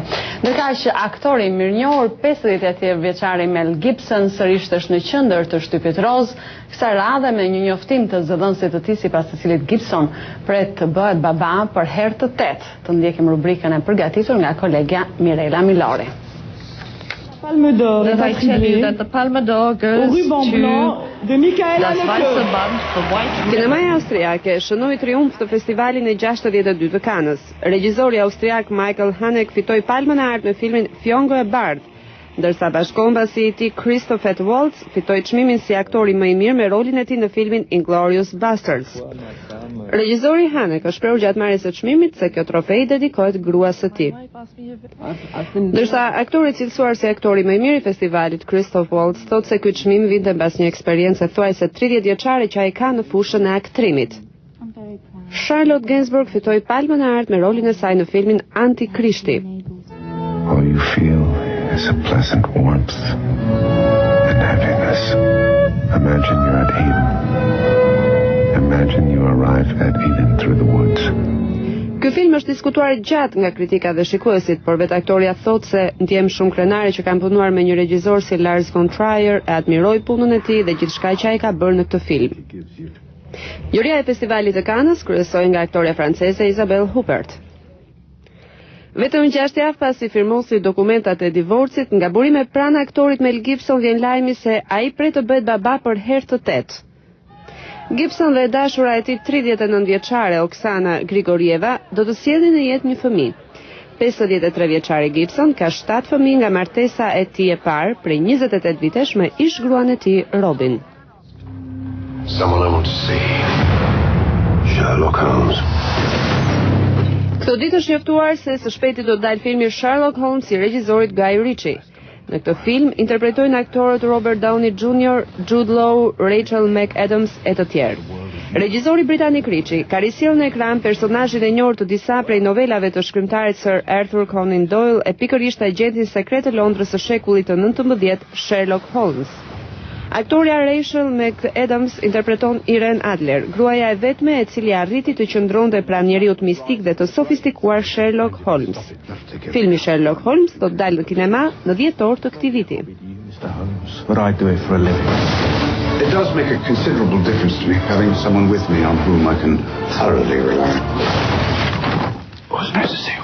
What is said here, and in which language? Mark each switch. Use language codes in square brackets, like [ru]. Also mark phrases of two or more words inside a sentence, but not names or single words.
[sq] Ndërkaq që aktori mirënjohur 58 vjeçari Mel Gibson sërish është në qendër të shtypit roz, kësaj radhe me një njoftim të zëdhënësit të tij sipas të cilit Gibson pret të bëhet baba për herë të 8. Të ndjekim rubrikën e përgatitur nga kolegja Mirela Milori. [fr] Palme d'Or est attribuée au ruban blanc de Michael Haneke. [sq] Kinemaja austriake shënoi triumf të festivalin e 62 të Kanës. Regjizori austriak Michael Haneke fitoi Palmën e Artë me filmin Fjongo e Bardhë, ndërsa bashkëkombësi i tij Christoph Waltz fitoi çmimin si aktori më i mirë me rolin e tij në filmin Inglourious Basterds. Regjizori Haneke është shprehur gjatë marrjes së çmimit se kjo trofej dedikohet gruas së tij. Ndërsa aktori i cilësuar si aktori më i mirë i festivalit Christoph Waltz thotë se ky çmim vinte mbas një eksperiencë thuajse 30 vjeçare që ai ka në fushën e aktrimit. Charlotte Gainsbourg fitoi Palmën e Artë me rolin e saj në filmin Antikrishti. [en] All you feel is a pleasant warmth and happiness. Imagine you're at Eden. Imagine you arrive at Eden through the woods. [sq] Ky film është diskutuar gjatë nga kritika dhe shikuesit, por vetë aktoria thotë se ndjem shumë krenare që kanë punuar me një regjisor si Lars von Trier, e admiroj punën e tij dhe gjithçka që ai ka bërë në këtë film. Juria e festivalit të Kanës kryesoi nga aktoria franceze Isabelle Huppert. Vetëm 6 javë pasi firmosi dokumentat e divorcit, nga burime pranë aktorit Mel Gibson vjen lajmi se ai pret të bëhet baba për herë të 8. Gibson dhe dashura e tij 39 vjeçare Oksana Grigorieva do të sjellin në jetë një fëmijë. 53 vjeçari Gibson ka 7 fëmijë nga martesa e tij e parë prej 28 vitesh me ish gruan e tij Robin. [en] Someone I want to see. Sherlock Holmes. [sq] Këto ditë është njoftuar se së shpejti do të dalë filmi Sherlock Holmes i regjisorit Guy Ritchie. Në këtë film interpretojnë aktorët Robert Downey Jr., Jude Law, Rachel McAdams e të tjerë. Regjizori britanik Ritchie ka risjellë në ekran personazhin e njohur të disa prej novelave të shkrimtarit Sir Arthur Conan Doyle e pikërisht agentin sekret të Londrës së shekullit të 19, Sherlock Holmes. Aktoria Rachel McAdams interpreton Irene Adler, gruaja e vetme e cila arriti të qëndronte pranë njeriut mistik dhe të sofistikuar Sherlock Holmes. Filmi Sherlock Holmes do të dalë në kinema në 10 orë të këtij viti. [en] It does make a considerable difference to me having someone with me on whom I can thoroughly rely. Wasn't it?